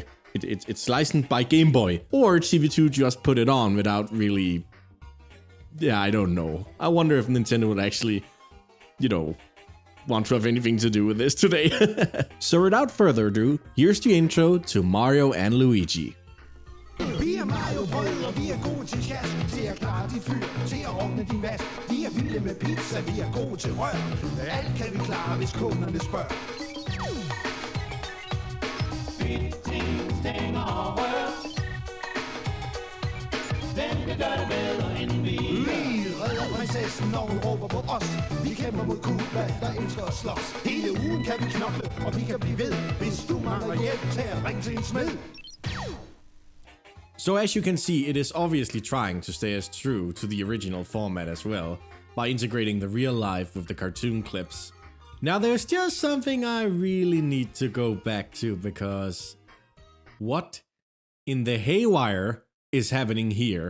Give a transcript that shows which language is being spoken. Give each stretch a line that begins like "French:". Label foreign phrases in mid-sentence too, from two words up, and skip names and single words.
English: It's licensed by Game Boy. Or TV2 just put it on without really... Yeah, I don't know. I wonder if Nintendo would actually, want to have anything to do with this today. So without further ado, here's the intro to Mario and Luigi.
Danish: Vi er Mario-brødre, vi er gode til jazz, til at klare dit fyr, til at ordne din vask. Vi er vilde med pizza, vi er gode til rør. Alt kan vi klare, hvis kunderne spørger. Vi redder prinsessen, når hun råber på os. Vi kæmper mod Koopa, der elsker at slås. Hele ugen kan vi knokle, og vi kan blive ved. Hvis du mangler hjælp, tag og ring til en smed.
English: So as you can see, it is obviously trying to stay as true to the original format as well, by integrating the real life with the cartoon clips. Now there's just something I really need to go back to, because what in the haywire is happening here?